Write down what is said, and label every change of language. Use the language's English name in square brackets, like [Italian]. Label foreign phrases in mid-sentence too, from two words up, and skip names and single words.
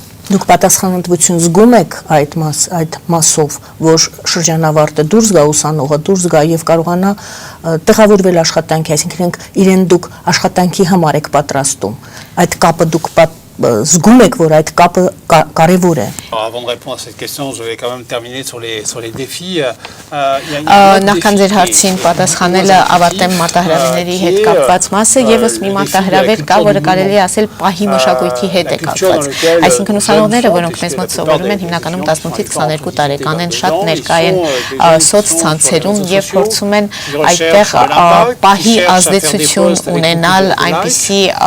[Armenian] Դուք պատասխանատվություն զգում եք այդ մասով, որ շրջանավարտը դուրս գա, ուսանողը դուրս գա եւ կարողանա տեղավորվել աշխատանքի, այսինքն իրեն դուք աշխատանքի համար եք պատրաստում։ Այդ կապը դուք զգում եք, որ այդ կապը կարևոր է։ [French] Avant de répondre à cette question, je vais quand même terminer sur les défis. [Armenian] Նախքան ձեր հարցին պատասխանելը ավարտեմ մարտահրավերների հետ կապված մասը, եւս մի մարտահրավեր կա, որը կարելի է ասել պահի մշակույթի հետ է կապված։ Այսինքն ուսանողները, որոնք մեզ մոտ սովորում են, հիմնականում 18-ից 22 տարեկան են, շատ ներկա են սոցցանցերում եւ փորձում են այդտեղ պահի ազդեցություն ունենալ, այնպիսի